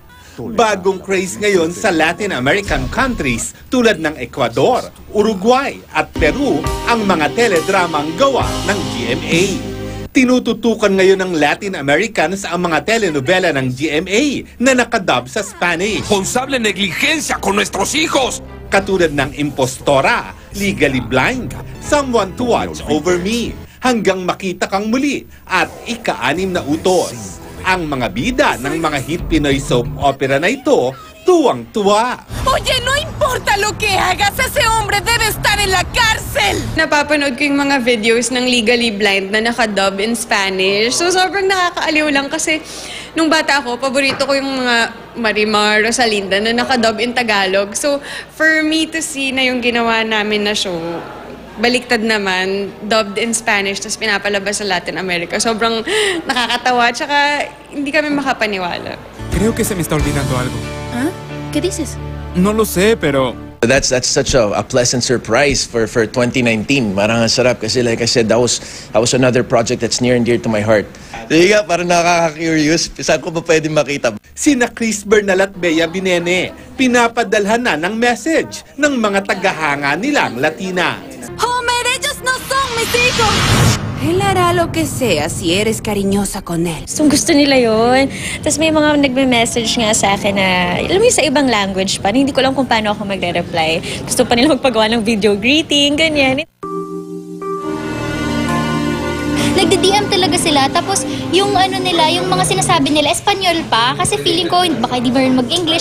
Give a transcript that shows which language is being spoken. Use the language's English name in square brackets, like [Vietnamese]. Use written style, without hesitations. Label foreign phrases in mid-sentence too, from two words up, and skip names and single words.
[Filipino] Bagong craze ngayon sa [English] Latin American countries [Filipino] tulad ng Ecuador, Uruguay at Peru ang mga teledramang gawa ng GMA. Tinututukan ngayon ng [English] Latin Americans [Filipino] ang mga telenovela ng GMA na nakadub sa Spanish. [Spanish] Responsable negligencia con nuestros hijos. [Filipino] Katulad ng Impostora, Legally Blind, Someone to Watch Over Me, hanggang makita kang muli at ika-6 na utos. Ang mga bida ng mga hit Pinoy [English] soap opera [Filipino] na ito, tuwang-tuwa. [Spanish] Oye, no importa lo que hagas, ese hombre debe estar en la cárcel! [Filipino] Napapanood ko yung mga videos ng Legally Blind na nakadub [English] in Spanish. [Filipino] So sobrang nakakaaliw lang kasi nung bata ako, paborito ko yung mga Marimar, Rosalinda na nakadub [English] in Tagalog. So for me to see [Filipino] na yung ginawa namin na show, baliktad naman, [English] dubbed in Spanish, [Filipino] tapos pinapalabas sa Latin America. Sobrang nakakatawa, tsaka hindi kami makapaniwala. [Spanish] Creo que se me está olvidando algo. ¿Ah? ¿Qué dices? No lo sé, pero... [English] That's such a pleasant surprise for 2019. [Filipino] Marang ang sarap kasi [English] like I said, that was another project that's near and dear to my heart. [Filipino] Sige nga, parang nakaka-curious. Saan ko ba pwede makita? Sina Chris Bernal at Bea Binene, pinapadalhan na ng message ng mga tagahanga nilang Latina. [Spanish] Homer, ellos no son mis hijos! Él hará lo que sea si eres cariñosa con él. [Filipino] So, gusto nila yun. Tapos may mga nagme-message nga sa akin na, alam mo yung sa ibang language pa, hindi ko lang kung paano ako magre-reply. Gusto pa nila magpagawa ng [English] video greeting, [Filipino] ganyan. Nagdi-DM talaga sila, tapos yung ano nila, yung mga sinasabi nila, Espanyol pa, kasi feeling ko baka hindi marunong mag-English.